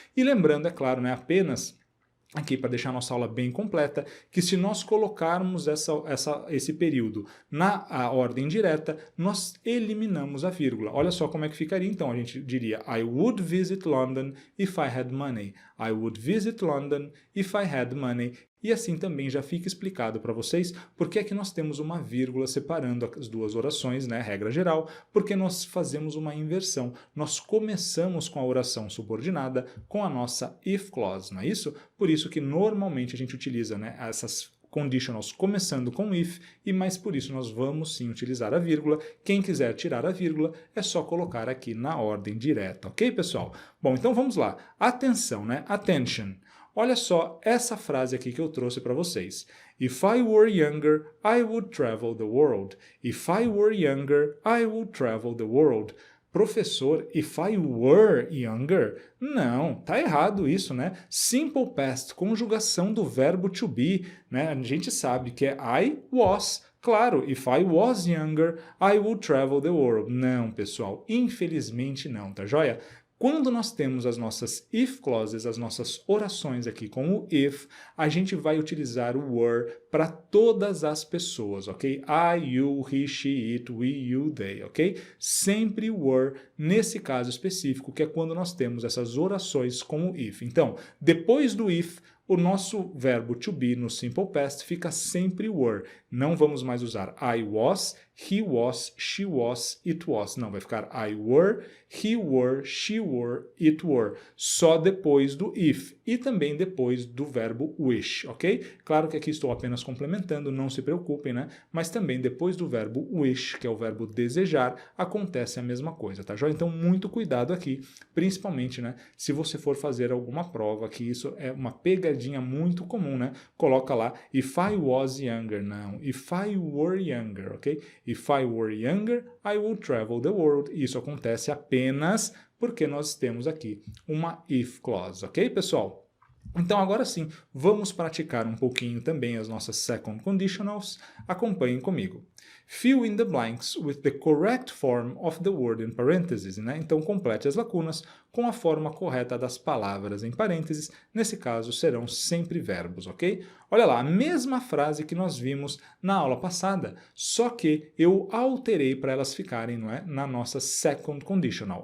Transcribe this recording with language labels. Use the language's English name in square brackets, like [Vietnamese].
[Portuguese] E lembrando, é claro, né, apenas aqui para deixar a nossa aula bem completa, que se nós colocarmos esse período na ordem direta, nós eliminamos a vírgula. Olha só como é que ficaria então, a gente diria [English] I would visit London if I had money. I would visit London if I had money. [Portuguese] E assim também já fica explicado para vocês por que é que nós temos uma vírgula separando as duas orações, né, regra geral, porque nós fazemos uma inversão. Nós começamos com a oração subordinada com a nossa if clause, não é isso? Por isso que normalmente a gente utiliza, né, essas conditionals começando com if, e mais por isso nós vamos sim utilizar a vírgula. Quem quiser tirar a vírgula é só colocar aqui na ordem direta, ok, pessoal? Bom, então vamos lá. Atenção, né? Attention. Olha só essa frase aqui que eu trouxe para vocês. [English] If I were younger, I would travel the world. If I were younger, I would travel the world. Professor, if I were younger? [Portuguese] Não, tá errado isso, né? Simple past, conjugação do verbo to be, né? A gente sabe que é [English] I was. [Portuguese] Claro, [English] if I was younger, I would travel the world. [Portuguese] Não, pessoal, infelizmente não, tá joia? Quando nós temos as nossas if clauses, as nossas orações aqui com o if, a gente vai utilizar o were para todas as pessoas, ok? [English] I, you, he, she, it, we, you, they, ok? [Portuguese] Sempre were nesse caso específico, que é quando nós temos essas orações com o if. Então, depois do if, o nosso verbo to be no simple past fica sempre were. Não vamos mais usar [English] I was, he was, she was, it was. [Portuguese] Não, vai ficar [English] I were, he were, she were, it were. [Portuguese] Só depois do if. E também depois do verbo wish, ok? Claro que aqui estou apenas complementando, não se preocupem, né? Mas também depois do verbo wish, que é o verbo desejar, acontece a mesma coisa, tá joia? Então, muito cuidado aqui, principalmente, né? Se você for fazer alguma prova, que isso é uma pegadinha muito comum, né? Coloca lá, [English] if I was younger, [Portuguese] não, [English] if I were younger, ok? If I were younger, I would travel the world. [Portuguese] Isso acontece apenas porque nós temos aqui uma if clause, ok, pessoal? Então agora sim, vamos praticar um pouquinho também as nossas second conditionals. Acompanhem comigo. [English] Fill in the blanks with the correct form of the word in parentheses, né? [Portuguese] Então complete as lacunas com a forma correta das palavras em parênteses. Nesse caso serão sempre verbos, ok? Olha lá, a mesma frase que nós vimos na aula passada, só que eu alterei para elas ficarem, não é, na nossa second conditional.